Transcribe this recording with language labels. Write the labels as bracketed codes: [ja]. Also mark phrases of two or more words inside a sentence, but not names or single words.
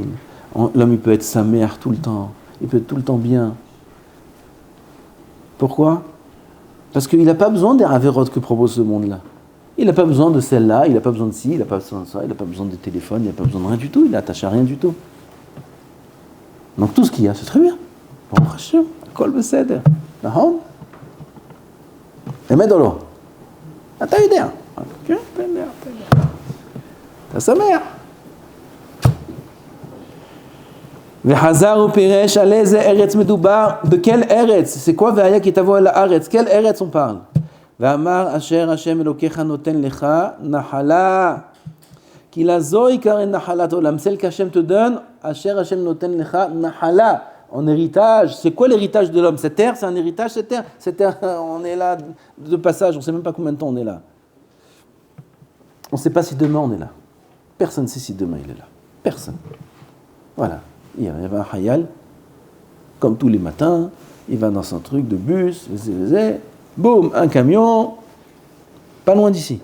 [fr] L'homme il peut être sa mère tout le temps, il peut être tout le temps bien. Pourquoi? Parce qu'il n'a pas besoin des avérotes que propose ce monde-là. Il n'a pas besoin de celle-là, il n'a pas besoin de ci, il n'a pas besoin de ça, il n'a pas besoin de téléphone, il n'a pas besoin de rien du tout, il n'est attaché à rien du tout. Donc tout ce qu'il y a, c'est très bien. Bon, [he] השם, כל בסדר. נכון? [fr] Et dans l'eau. [he] אתה יודע. כן, אתה יודע. אתה שמח. וחזר ופירש על איזה ארץ מדובר, בכל ארץ, [fr] c'est quoi [he] והיה כי תבוא אל הארץ, [fr] quelle ארץ on parle? [he] ואמר אשר השם אלוקיך נותן לך נחלה, כי לזו עיקר נחלת עולם, [fr] celle qu'Hachem te donne, [he] אשר השם נותן לך נחלה, [fr] en héritage. C'est quoi l'héritage de l'homme? Cette terre, c'est un héritage, cette terre, on est là de passage, on ne sait même pas combien de temps on est là. On ne sait pas si demain on est là. Personne ne sait si demain il est là. Personne. Voilà. Il y avait un hayal, comme tous les matins, il va dans son truc de bus, boum, un camion, pas loin d'ici.